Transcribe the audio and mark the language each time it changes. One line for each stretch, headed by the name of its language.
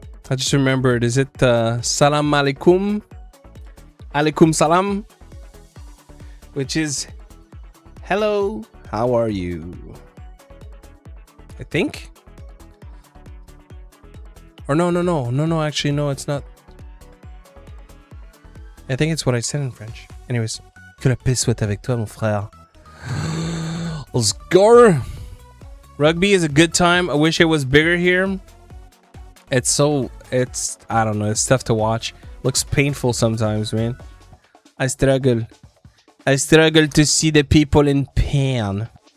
English: I just remembered, is it Salam Alaikum? Alaikum Salam? Which is, hello, how are you? I think? Or no, actually, no, it's not. I think it's what I said in French. Anyways,
French: que la paix soit avec toi, mon frère.
English: Let's go! Rugby is a good time. I wish it was bigger here. I don't know, it's tough to watch. Looks painful sometimes, man. I struggle to see the people in pain.